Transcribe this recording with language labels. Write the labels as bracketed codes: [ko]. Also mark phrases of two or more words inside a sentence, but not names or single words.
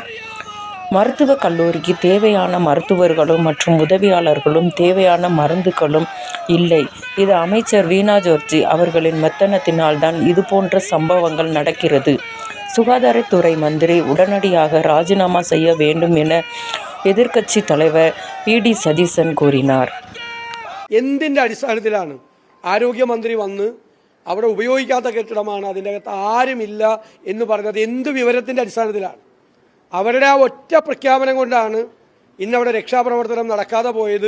[ta] மருத்துவக் கல்லூரிக்கு தேவையான மருத்துவர்களும் மற்றும் உதவியாளர்களும் தேவையான மருந்துகளும் இல்லை. இது அமைச்சர் வீணா ஜார்ஜ் அவர்களின் மெத்தனத்தினால்தான் இதுபோன்ற சம்பவங்கள் நடக்கிறது. சுகாதாரத்துறை மந்திரி உடனடியாக ராஜினாமா செய்ய வேண்டும் என എതിർകക്ഷി தலைவர் പി.ഡി. சதீசன் கூறினார். [ml] എന്തിൻ്റെ അടിസ്ഥാനത്തിലാണ് ആരോഗ്യമന്ത്രി വന്ന് അവിടെ ഉപയോഗിക്കാത്ത കെട്ടിടമാണ്, അതിൻ്റെ അകത്ത് ആരുമില്ല എന്ന് പറഞ്ഞത്? എന്ത് വിവരത്തിൻ്റെ അടിസ്ഥാനത്തിലാണ്? അവരുടെ ആ ഒറ്റ പ്രഖ്യാപനം കൊണ്ടാണ് ഇന്നവിടെ രക്ഷാപ്രവർത്തനം നടക്കാതെ പോയത്.